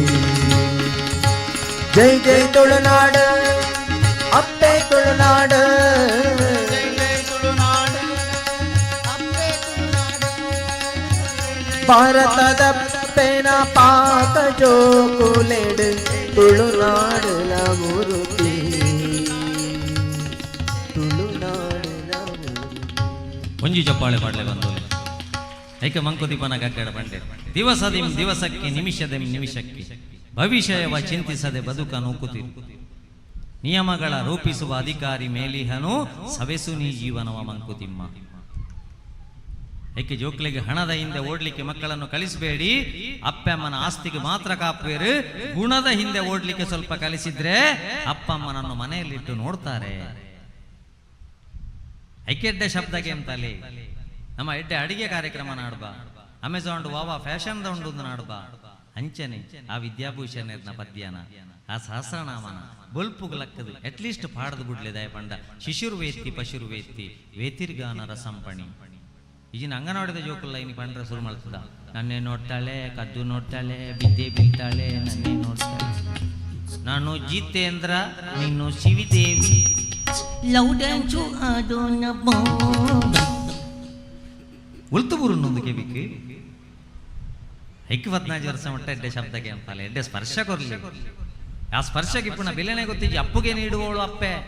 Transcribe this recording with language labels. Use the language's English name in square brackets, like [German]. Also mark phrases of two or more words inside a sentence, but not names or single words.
[Tulu] ಜೈ ಜೈ ತುಳುನಾಡು ಅಪ್ಪೆ ತುಳುನಾಡು ಭಾರತದ ಪೆನ ಪಾಕ ಜೋಗುಲೆಡೆ ತುಳುನಾಡಿನ ಮುರುಗಿ ತುಳುನಾಡಿನ ಒಂಜಿ ಚಪ್ಪಾಳೆ ಪಾಡ್ಲೆ ಬಂದೋಲೆ ಐಕೆ ಮಂಕುದೀಪನ ಕಕ್ಕಡ ಬಂಡೆ [Kannada] ದಿವಸದಿಂ ದಿವಸಕ್ಕೆ ನಿಮಿಷದೆಂ ನಿಮಿಷಕ್ಕೆ ಭವಿಷ್ಯವ ಚಿಂತಿಸದೆ ಬದುಕ ನೂಕುತ್ತಿರು ನಿಯಮಗಳ ರೂಪಿಸುವ ಅಧಿಕಾರಿ ಮೇಲಿಹನು ಸವೆಸು ನೀ ಜೀವನವ ಮಂಕುತಿಮ್ಮ. ಏಕೆ ಜೋಕ್ಲೆಗೆ ಹಣದ ಹಿಂದೆ ಓಡ್ಲಿಕ್ಕೆ ಮಕ್ಕಳನ್ನು ಕಲಿಸಬೇಡಿ, [Tulu] ಅಪ್ಪಮ್ಮನ ಆಸ್ತಿಗೆ ಮಾತ್ರ ಕಾಪುವೇರು. [Kannada] ಗುಣದ ಹಿಂದೆ ಓಡ್ಲಿಕ್ಕೆ ಸ್ವಲ್ಪ ಕಲಿಸಿದ್ರೆ ಅಪ್ಪಮ್ಮನನ್ನು ಮನೆಯಲ್ಲಿಟ್ಟು ನೋಡ್ತಾರೆ. [Tulu] ಐಕೆಡ್ಡೆ ಶಬ್ದಕ್ಕೆ ಅಂತಲೇ ನಮ್ಮ ಎಡ್ಡೆ ಅಡಿಗೆ ಕಾರ್ಯಕ್ರಮ ನಾಡ್ಬ, ಅಮೆಝಾನ್ ವಾವಾ ಫ್ಯಾಷನ್ ಉಂಡು ನಾಡ್ಬ ಅಂಚನೆ ಆ ವಿದ್ಯಾಭೂಷಣ ಪದ್ಯನ ಆ ಸಹಸ್ರನಾಮನ ಬೊಲ್ಪುಗಲಕ್ಕದು ಅಟ್ಲೀಸ್ಟ್ ಪಾಡದು ಬಿಡ್ಲೆ ದಯ ಪಂಡ [Sanskrit] ಶಿಶುರ್ವೇತ್ತಿ ಪಶುರ್ವೇತ್ತಿ ವೇತಿರ್ಗಾನ ರಸಂಪಣಿ [Tulu] ಈಜಿನ ಅಂಗನವಾಡಿದ ಜೋಕುಲ್ಲ ಇನ್ನು ಪಂಡ್ರೆ ಶುರು ಮಾಡ್ತದ. [Kannada] ನನ್ನೇ ನೋಡ್ತಾಳೆ, ಕದ್ದು ನೋಡ್ತಾಳೆ, ಬಿದ್ದೆ ಬೀಳ್ತಾಳೆ, ನನ್ನೇ ನೋಡ್ತಾಳೆ. ನಾನು ಜಿತೇಂದ್ರ, ನೀನು ಶಿವಿದೇವಿ. [Tulu] ಉಲ್ತು ಬುರುನ್ನೊಂದು ಕೆವಿಕ್ಕೆ ಐಕ್ಯ 14 ವರ್ಷ ಮಟ್ಟ ಎಡ್ಡೆ ಶಬ್ದಕ್ಕೆ ಅಂತಲ್ಲ ಎಡ್ಡೆ ಸ್ಪರ್ಶ ಕೊರ್ಲಿ. ಆ ಸ್ಪರ್ಶಕ್ಕೆ ಪುಣ ಬೆಲೆನೇ ಗೊತ್ತಿಜ್ಜಿ. [Kannada] ಅಪ್ಪುಗೆ ನೀಡುವವಳು ಅಪ್ಪೆ.